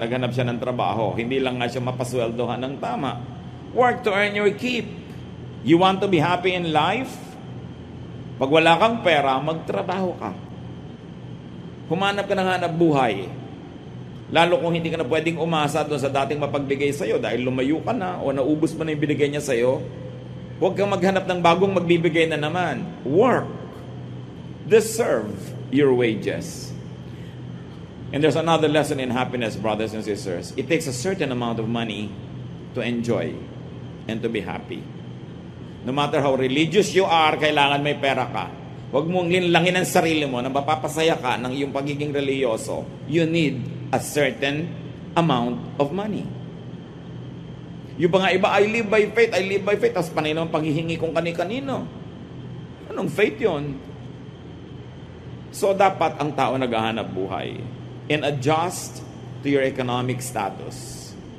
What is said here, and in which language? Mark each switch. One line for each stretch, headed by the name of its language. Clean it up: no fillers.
Filipino: Naghanap siya ng trabaho. Hindi lang nga siya mapasweldohan ng tama.
English: Work to earn your keep. You want to be happy in life?
Filipino: Pag wala kang pera, magtrabaho ka. Humanap ka ng hanap buhay. Lalo kung hindi ka na pwedeng umasa doon sa dating mapagbigay sa'yo dahil lumayo ka na o naubos mo na yung binigay niya sa'yo, huwag kang maghanap ng bagong magbibigay na naman.
English: Work. Deserve your wages. And there's another lesson in happiness, brothers and sisters. It takes a certain amount of money to enjoy and to be happy. No matter how religious you are,
Filipino: kailangan may pera ka. Huwag mong linlangin ang sarili mo na mapapasaya ka ng iyong pagiging religyoso.
English: You need a certain amount of money.
Filipino: Yung mga iba,
English: I live by faith,
Filipino: I live by faith. Tapos panay naman paghihingi kung kani-kanino. Anong faith yon?
English: So
Filipino: dapat ang tao naghahanap buhay
English: and adjust to your economic status.